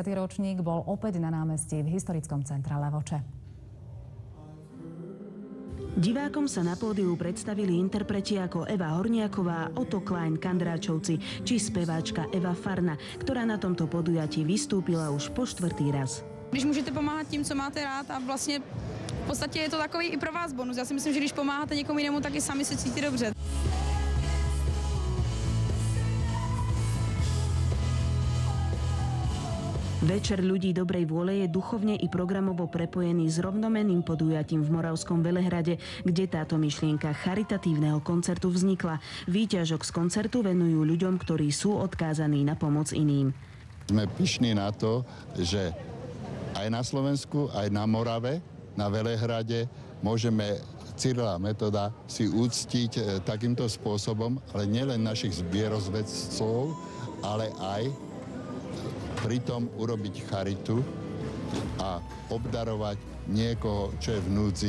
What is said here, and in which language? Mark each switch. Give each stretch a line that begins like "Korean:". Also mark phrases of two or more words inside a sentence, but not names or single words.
Slovak: ročník bol opäť na námestí v historickom centre Levoče. Divákom sa na pódiu predstavili interpreti ako Eva Horniaková, Otto Klein, Kandráčovci či speváčka Eva Farna, ktorá na tomto podujatí vystúpila už po 4. raz.
Czech: Když můžete pomáhat tím, co máte rád a vlastně v podstatě je to takový i pro vás bonus. Já si myslím, že když pomáháte někomu jinému, tak i sami se cítíte dobře.
Slovak: Večer ľudí dobrej vôle je duchovne i programovo prepojený s rovnomenným podujatím v Moravskom Velehrade, kde táto myšlienka charitatívneho koncertu vznikla. Výťažok z koncertu venujú ľuďom, ktorí sú odkázaní na pomoc iným. Sme pyšní na to, že aj na Slovensku, aj na Morave, na Velehrade môžeme Cyrila a Metoda si úctiť takýmto spôsobom, ale nielen našich zbierozvedcov, ale aj pritom urobiť charitu a obdarovať niekoho, čo je v núdzi.